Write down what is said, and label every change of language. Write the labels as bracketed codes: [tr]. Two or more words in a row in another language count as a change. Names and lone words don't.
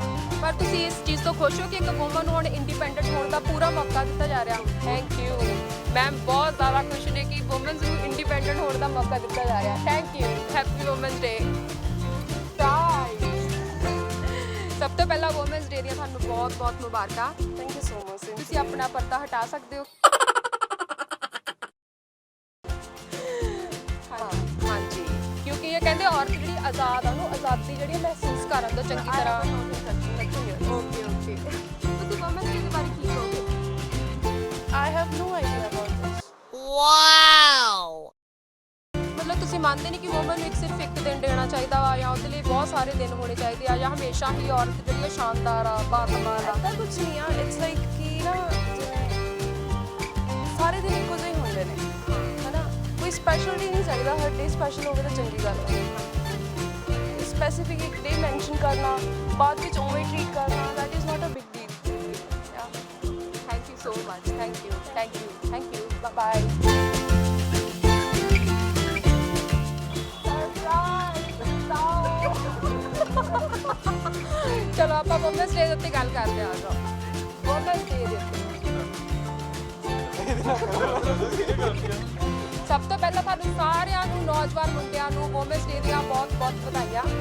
[pa] ਪਰ ਤੁਸੀਂ ਇਸ ਚੀਜ਼ ਤੋਂ ਖੁਸ਼ ਹੋ ਕਿ ਇੱਕ ਵੂਮਨ ਨੂੰ ਹੁਣ ਇੰਡੀਪੈਂਡੈਂਟ ਹੋਣ ਦਾ ਪੂਰਾ ਮੌਕਾ ਦਿੱਤਾ ਜਾ ਰਿਹਾ? [en] thank you ma'am, [pa] ਬਹੁਤ ਜ਼ਿਆਦਾ ਖੁਸ਼ ਨੇ ਕਿ ਵੂਮਨਸ ਨੂੰ ਇੰਡੀਪੈਂਡੈਂਟ ਹੋਣ ਦਾ ਮੌਕਾ ਦਿੱਤਾ ਜਾ ਰਿਹਾ। [en] thank you, happy women's day. [pa] ਸਭ ਤੋਂ ਪਹਿਲਾਂ [en] women's day [pa] ਦੀਆਂ ਤੁਹਾਨੂੰ ਬਹੁਤ ਬਹੁਤ ਮੁਬਾਰਕਾਂ। [en] Thank you so much. [pa] ਤੁਸੀਂ ਆਪਣਾ ਪਰਦਾ ਹਟਾ ਸਕਦੇ ਹੋ। ਹਾਂਜੀ ਕਿਉਂਕਿ ਇਹ ਕਹਿੰਦੇ ਔਰਤ ਜਿਹੜੀ ਆਜ਼ਾਦ ਆ, ਉਹਨੂੰ ਆਜ਼ਾਦੀ ਜਿਹੜੀ ਮਹਿਸੂਸ ਕਰਨ ਤੋਂ ਚੰਗੀ ਤਰ੍ਹਾਂ। [en] okay okay [pa] ਤੁਸੀਂ [en] women's day [pa] ਦੇ ਬਾਰੇ ਕੀ ਕਹੋਗੇ? [en] I have no idea about this. [pa] ਮਤਲਬ ਤੁਸੀਂ ਮੰਨਦੇ ਨਹੀਂ ਕਿ ਵੂਮਨ ਨੂੰ ਇੱਕ ਸਿਰਫ ਇੱਕ ਦਿਨ ਦੇਣਾ ਚਾਹੀਦਾ ਵਾ ਜਾਂ ਉਹਦੇ ਲਈ ਬਹੁਤ ਸਾਰੇ ਦਿਨ ਹੋਣੇ ਚਾਹੀਦੇ ਆ, ਜਾਂ ਹਮੇਸ਼ਾ ਹੀ ਔਰਤ ਜਿਹੜੀ ਆ ਸ਼ਾਨਦਾਰ ਆ, ਬਾਕਮਾਲ ਆ? [hi] ऐसा कुछ नहीं है, [en] it's like [pa] ਕਿ ਨਾ ਜਿਵੇਂ ਸਾਰੇ ਦਿਨ ਇੱਕੋ ਜਿਹੇ ਹੁੰਦੇ ਨੇ, ਹਨਾ, ਕੋਈ [en] special day [pa] ਨਹੀਂ ਚਾਹੀਦਾ, ਹਰ [en] day special [pa] ਹੋਵੇ ਤਾਂ ਚੰਗੀ ਗੱਲ ਹੈ। ਸਪੈਸੀਫਿਕ ਇੱਕ [en] day mention [pa] ਕਰਨਾ, ਬਾਅਦ ਵਿੱਚ ਉਵੇਂ ਟ੍ਰੀਟ ਕਰਨਾ, [en] that is not a big deal. Yeah. thank you thank you thank you thank you bye [pa] ਚਲੋ ਆਪਾਂ [en] women's day [pa] ਦੇ ਉੱਤੇ ਗੱਲ ਕਰਦੇ ਆ ਜਾਓ [en] women's day [pa] ਦੇ ਉੱਤੇ ਸਭ ਤੋਂ ਪਹਿਲਾਂ ਤੁਹਾਨੂੰ ਸਾਰਿਆਂ ਨੂੰ ਨੌਜਵਾਨ ਮੁੰਡਿਆਂ ਨੂੰ [en] women's day [pa] ਦੀਆਂ ਬਹੁਤ ਬਹੁਤ ਵਧਾਈਆਂ